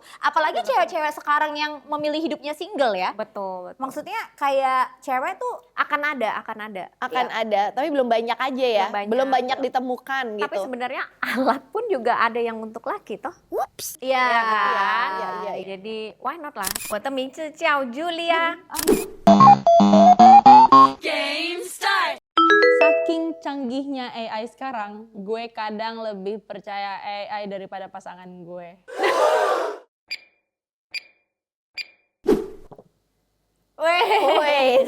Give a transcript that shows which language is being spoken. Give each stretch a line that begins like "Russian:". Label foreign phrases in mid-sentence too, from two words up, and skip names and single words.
Indonesian: Apalagi cewek-cewek sekarang yang memilih hidupnya single ya. Betul. Maksudnya kayak cewek tuh Akan ada. Akan ada, tapi belum banyak aja ya. Belum banyak. Ditemukan gitu. Tapi sebenarnya alat pun juga ada yang untuk laki toh. ya Ya kan? Iya. Jadi
English: why not
Indonesian: lah.
Chinese: 我的名字叫 Julia.
Indonesian: Saking canggihnya AI sekarang, gue kadang lebih percaya AI daripada pasangan gue. Wes.